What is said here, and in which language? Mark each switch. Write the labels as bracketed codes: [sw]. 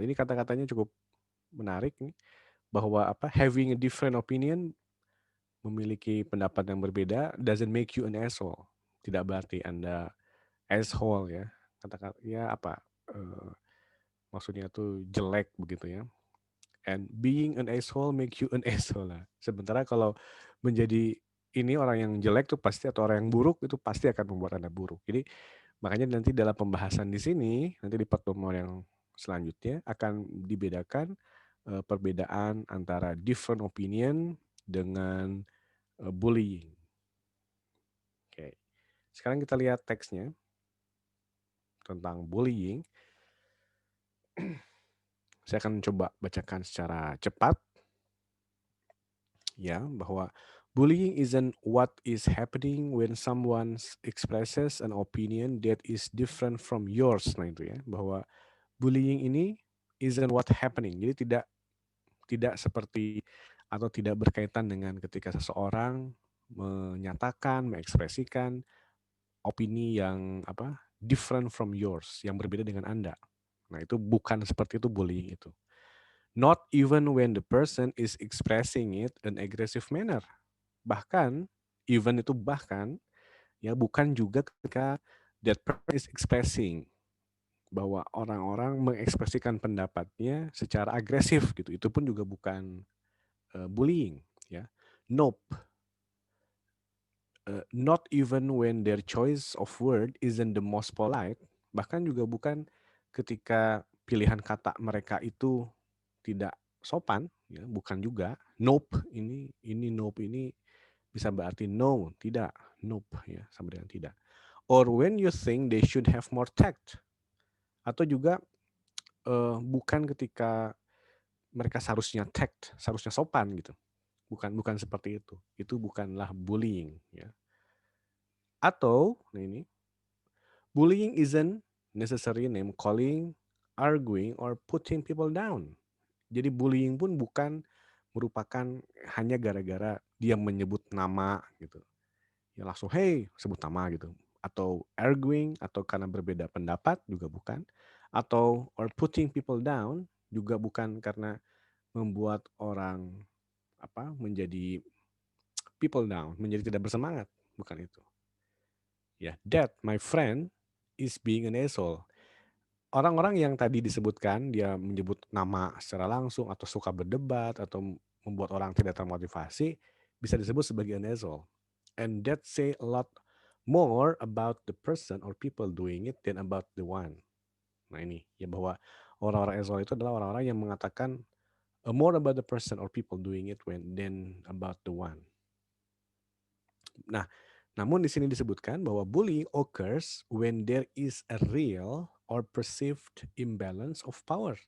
[id] Ini kata-katanya cukup menarik nih, bahwa [en] having a different opinion, [id] memiliki pendapat yang berbeda, [en] doesn't make you an asshole. [id] Tidak berarti Anda asshole ya. Kata-kata ya maksudnya tuh jelek begitu ya. [en] And being an asshole make you an asshole lah. [id] Sementara kalau menjadi ini orang yang jelek tuh pasti, atau orang yang buruk itu pasti akan membuat Anda buruk. Jadi makanya nanti dalam pembahasan di sini, nanti di pertemuan yang selanjutnya akan dibedakan perbedaan antara different opinion dengan bullying. Oke. Sekarang kita lihat teksnya tentang bullying. Saya akan coba bacakan secara cepat. Ya, bahwa [en] bullying isn't what is happening when someone expresses an opinion that is different from yours. [id] Nah itu ya, bahwa bullying ini [en] isn't what happening. [id] Jadi tidak seperti atau tidak berkaitan dengan ketika seseorang menyatakan, mengekspresikan opini yang [en] different from yours, [id] yang berbeda dengan Anda. Nah, itu bukan seperti itu bullying itu. [en] Not even when the person is expressing it in aggressive manner. [id] Bahkan, even itu bahkan, ya bukan juga ketika [en] that person is expressing [id] bahwa orang-orang mengekspresikan pendapatnya secara agresif gitu. Itu pun juga bukan bullying, ya. [en] Nope, not even when their choice of word isn't the most polite. [id] Bahkan juga bukan ketika pilihan kata mereka itu tidak sopan, ya, bukan juga. Nope ini nope ini bisa berarti no, tidak. Nope, ya, sama dengan tidak. [en] Or when you think they should have more tact, [id] atau juga bukan ketika mereka seharusnya tact, seharusnya sopan gitu. Bukan seperti itu. Itu bukanlah bullying, ya. Atau nah ini, [en] bullying isn't necessary name calling, arguing or putting people down. [id] Jadi bullying pun bukan merupakan hanya gara-gara dia menyebut nama gitu. Ya langsung hey sebut nama gitu. Atau arguing atau karena berbeda pendapat juga bukan. Atau [en] or putting people down [id] juga bukan karena membuat orang menjadi people down, menjadi tidak bersemangat, bukan itu. [en] Ya, that my friend is being an asshole. [id] Orang-orang yang tadi disebutkan dia menyebut nama secara langsung atau suka berdebat atau membuat orang tidak termotivasi bisa disebut sebagai an asshole. [en] And that say a lot more about the person or people doing it than about the one. [id] Nah ini ya bahwa orang-orang asshole itu adalah orang-orang yang mengatakan [en] more about the person or people doing it when than about the one. [id] Nah, namun di sini disebutkan bahwa [en] bullying occurs when there is a real or perceived imbalance of power.